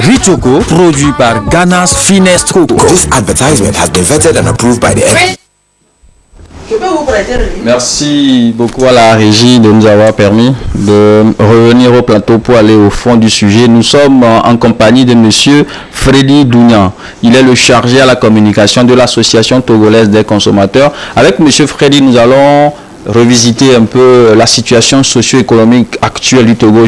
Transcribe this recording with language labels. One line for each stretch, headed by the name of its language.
French: Richoco, produit par Ghana's Finest Cocoa.
English: This advertisement has been vetted and approved by the FDA.
French: Merci beaucoup à la régie de nous avoir permis de revenir au plateau pour aller au fond du sujet. Nous sommes en compagnie de monsieur Freddy Dounia. Il est le chargé à la communication de l'association togolaise des consommateurs. Avec monsieur Freddy, nous allons revisiter un peu la situation socio-économique actuelle du Togo.